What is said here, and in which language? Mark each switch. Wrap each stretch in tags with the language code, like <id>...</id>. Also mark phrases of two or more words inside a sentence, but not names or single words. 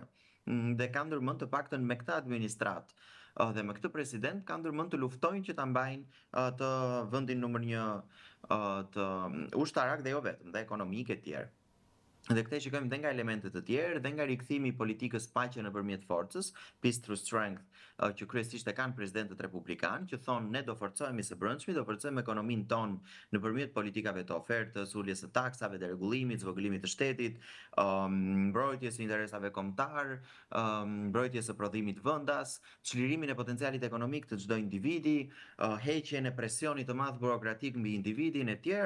<sq>Dhe kanë ndërmend të paktën me këtë administratë dhe me këtë president kanë ndërmend të luftojnë që ta mbajnë të vendin numër 1 të ushtarak dhe jo vetëm, dhe ekonomik e tjerë. Dhe këtë shikojmë dhe nga elementet të tjerë, dhe nga rikthimi i politikës paqe nëpërmjet forcës,</sq> <en>peace through strength,</en> <sq>që kryesisht e kanë presidentët republikanë, që thonë ne do forcohemi së brendshmi, do forcojmë ekonominë tonë nëpërmjet politikave të ofertës, uljes së taksave, deregullimit, zvogëlimit të shtetit, mbrojtjes së interesave kombëtar, mbrojtjes së prodhimit vendas, çlirimin e potencialit ekonomik të çdo individi, heqjen e presionit të madh burokratik mbi individin e tjerë.</sq>